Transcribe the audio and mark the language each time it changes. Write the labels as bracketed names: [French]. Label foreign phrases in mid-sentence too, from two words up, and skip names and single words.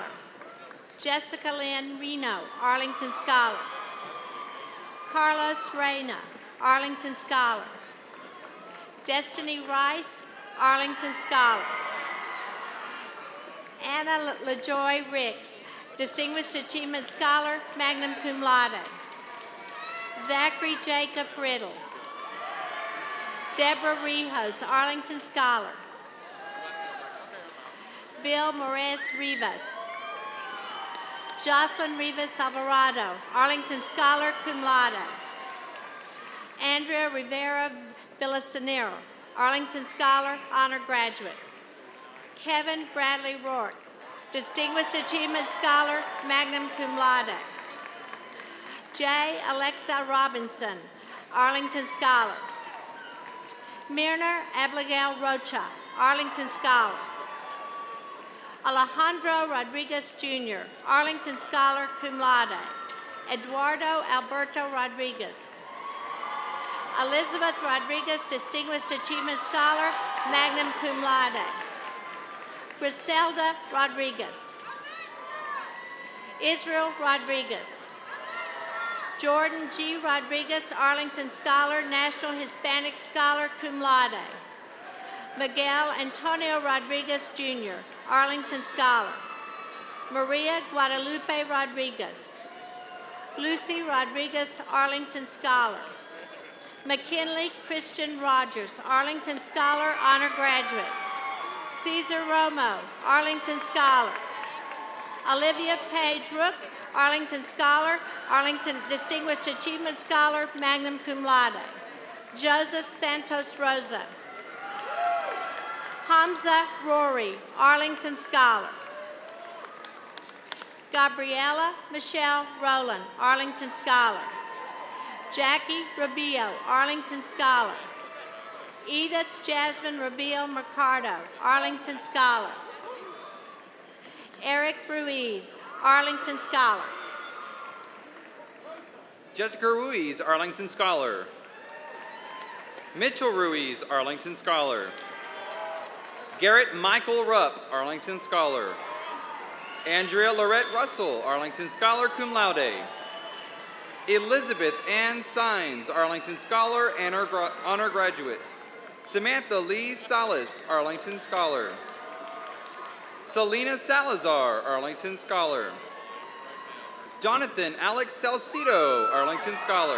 [English] Jessica Lynn Reno, Arlington Scholar. Carlos Reyna, Arlington Scholar. Destiny Rice, Arlington Scholar. Anna LaJoy Ricks, Distinguished Achievement Scholar, [Latin] magna cum laude. [English] Zachary Jacob Riddle. Deborah Rijos, Arlington Scholar. Bill Morez Rivas. Jocelyn Rivas Alvarado, Arlington Scholar, [Latin] cum laude. [English] Andrea Rivera Villasenero, Arlington Scholar, honor graduate. Kevin Bradley Rourke, Distinguished Achievement Scholar, [Latin] magna cum laude. [English] J. Alexa Robinson, Arlington Scholar. Mirna Abigail Rocha, Arlington Scholar. Alejandro Rodriguez Jr., Arlington Scholar, [Latin] cum laude. [English] Eduardo Alberto Rodriguez. Elizabeth Rodriguez, Distinguished Achievement Scholar, [Latin] magna cum laude. [English] Griselda Rodriguez. Israel Rodriguez. Jordan G. Rodriguez, Arlington Scholar, National Hispanic Scholar, [Latin] cum laude. [English] Miguel Antonio Rodriguez Jr., Arlington Scholar. Maria Guadalupe Rodriguez. Lucy Rodriguez, Arlington Scholar. McKinley Christian Rogers, Arlington Scholar, honor graduate. Cesar Romo, Arlington Scholar. Olivia Page Rook, Arlington Scholar, Arlington Distinguished Achievement Scholar, [Latin] magna cum laude. [English] Joseph Santos Rosa. Hamza Rory, Arlington Scholar. Gabriela Michelle Rowland, Arlington Scholar. Jackie Rubio, Arlington Scholar. Edith Jasmine Rubio Mercado, Arlington Scholar. Eric Ruiz, Arlington Scholar. Jessica Ruiz, Arlington Scholar. Mitchell Ruiz, Arlington Scholar. Garrett Michael Rupp, Arlington Scholar. Andrea Lorette Russell, Arlington Scholar, [Latin] cum laude. [English] Elizabeth Ann Sines, Arlington Scholar, and honor graduate. Samantha Lee Salas, Arlington Scholar. Selena Salazar, Arlington Scholar. Jonathan Alex Salcido, Arlington Scholar.